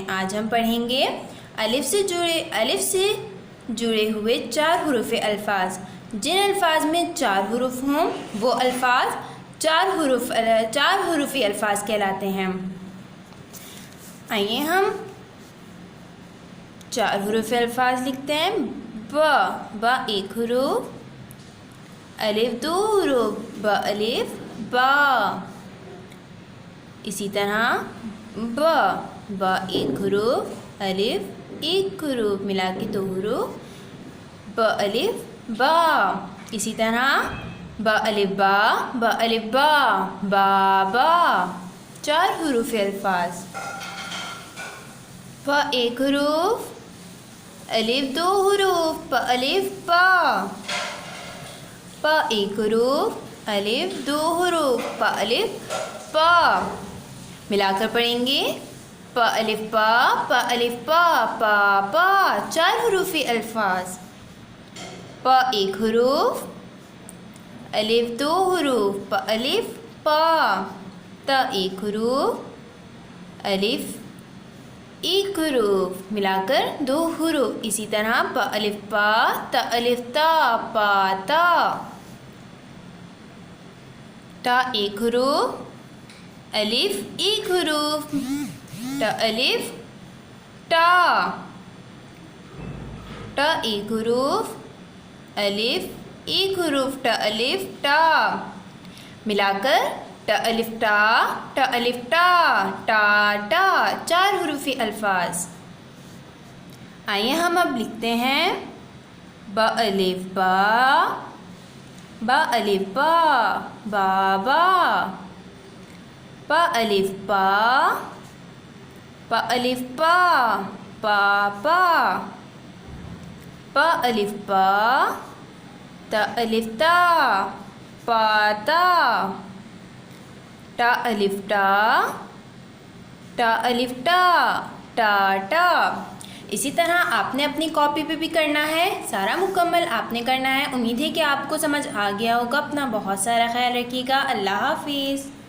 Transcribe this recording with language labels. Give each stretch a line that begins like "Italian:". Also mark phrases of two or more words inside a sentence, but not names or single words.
Urdu: آج ہم پڑھیں گے الف سے جڑے ہوئے 4 حروفی الفاظ۔ جن الفاظ میں 4 حروف ہوں وہ الفاظ 4 حروفی الفاظ کہلاتے ہیں۔ آئیے ہم 4 حروفی الفاظ لکھتے ہیں۔ با 1 حروف، الف 2 حروف، با الف با۔ اسی طرح با 1 حروف، الف 1 حروف، ملا کے 2 حروف، با الف با۔ اسی طرح با الف با، بابا۔ 4 حروفی الفاظ۔ با 1 حروف، الف 2 حروف، با الف با۔ با 1 حروف، الف 2 حروف، با الف با۔ ملا کر پڑھیں گے پا الف پا الف پا پا۔ 4 حروفی الفاظ۔ پا 1 حروف، الف 2 حروف، پا الف پا۔ تا 1 حروف، الف 1 حروف، ملا کر 2 حروف۔ اسی طرح پا الف پا تا الف تا، پاتا۔ تا 1 حروف، الف 1 حروف، تا الف تا۔ تا 1 حروف، الف 1 حروف، تا الف تا۔ ملا کر تا الف تا الف تا، ٹاٹا۔ 4 حروفی الفاظ۔ آئیے ہم اب لکھتے ہیں با الف با الف با، بابا۔ پا الف پا الف پا، پاپا۔ پا الف پا تا الف تا، پاتا۔ تا الف تا الف تا، ٹاٹا۔ اسی طرح آپ نے اپنی کاپی پہ بھی کرنا ہے، سارا مکمل آپ نے کرنا ہے۔ امید ہے کہ آپ کو سمجھ آ گیا ہوگا۔ اپنا بہت سارا خیال رکھیے گا۔ اللہ حافظ۔